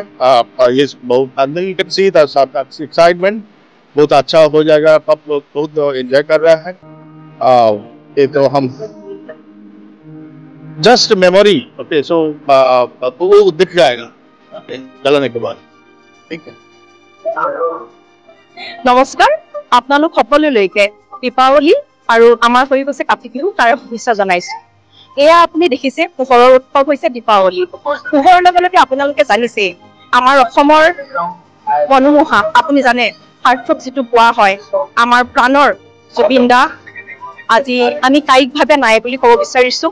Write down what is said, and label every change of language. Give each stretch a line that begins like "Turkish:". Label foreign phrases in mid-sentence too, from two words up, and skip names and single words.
Hindi: ये बहुत एक्साइटमेंट बहुत अच्छा हो जाएगा। सब लोग बहुत एंजॉय कर रहे हैं। ये तो हम
English: just memory, okay, so
Hindi: वो दिख जाएगा जलाने के बाद, ठीक है।
Assamese: নমস্কাৰ, আপোনালোক সকলোলৈকে দীপাৱলী আৰু আমাৰ হৈ গৈছে কাতি বিহু তাৰ শুভেচ্ছা জনাইছো। এয়া আপুনি দেখিছে পোহৰৰ উৎসৱ হৈছে দীপাৱলী। পোহৰৰ লগে লগে আপোনালোকে জানিছে আমাৰ অসমৰ মনোমোহা, আপুনি জানে সাৰ্থক যিটো পোৱা হয় আমাৰ প্ৰাণৰ জুবিন দা আজি আমি কায়িকভাৱে নাই বুলি ক'ব বিচাৰিছো।